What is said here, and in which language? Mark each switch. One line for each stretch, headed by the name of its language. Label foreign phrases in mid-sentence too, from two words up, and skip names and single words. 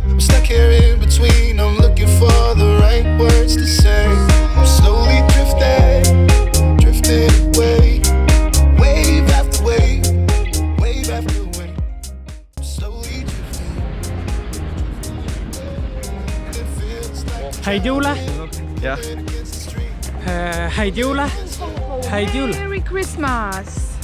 English: I'm stuck here in between. I'm looking for the right words to say. I'm slowly drifting, drifting away, wave after wave, wave after wave. I'm slowly drifting, and it feels like
Estonian: Häid jõule. Jah. Häid jõule. Häid jõule.
English: Merry Christmas!